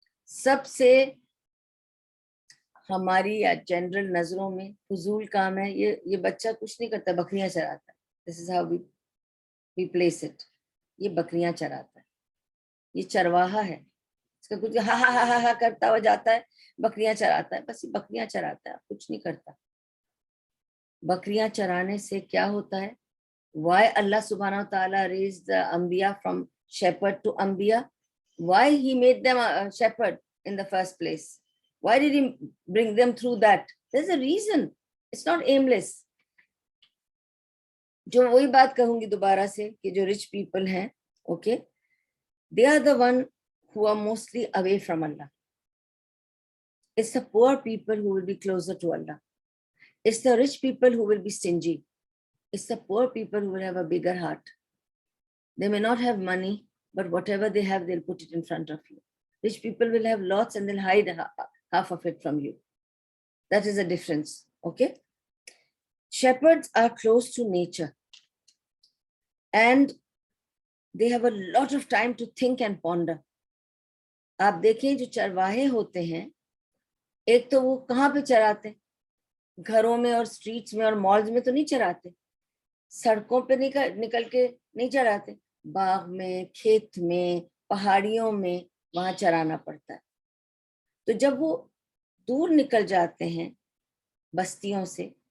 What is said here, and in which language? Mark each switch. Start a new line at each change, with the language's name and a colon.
Urdu: سب سے ہماری یا جنرل نظروں میں فضول کام ہے۔ یہ بچہ کچھ نہیں کرتا، بکریاں چراتا ہے۔
English: this is how we place it,
Urdu: یہ بکریاں چراتا ہے، یہ چرواہا ہے، اس کا کچھ ہا ہا ہا ہا کرتا ہوا جاتا ہے، بکریاں چراتا ہے، بس یہ بکریاں چراتا ہے، کچھ نہیں کرتا۔ بکریاں چرانے سے کیا ہوتا ہے؟
English: Why Allah subhanahu wa ta'ala raised the Anbiya from shepherd to Anbiya? Why he made them a shepherd in the first place? Why did he bring them through that? There's a reason. It's not aimless.
Urdu: جو وہی بات کہوں گی دوبارہ سے کہ جو
English: rich people ہیں، okay, they are the one who are mostly away from Allah. It's the poor people who will be closer to Allah. It's the rich people who will be stingy. It's the poor people who will have a bigger heart. They may not have money, but whatever they have, they'll put it in front of you. Rich people will have lots and they'll hide half of it from you. That is the difference. Okay? Shepherds are close to nature and they have a lot of time to think and ponder.
Urdu: آپ دیکھیں جو چرواہے ہوتے ہیں، ایک تو وہ کہاں پہ چراتے ہیں؟ گھروں میں اور اسٹریٹس میں اور مالز میں تو نہیں چراتے، سڑکوں پہ نکل کے نہیں چراتے، باغ میں، کھیت میں، پہاڑیوں میں، وہاں چرانا پڑتا ہے۔ تو جب وہ دور نکل جاتے ہیں بستیوں سے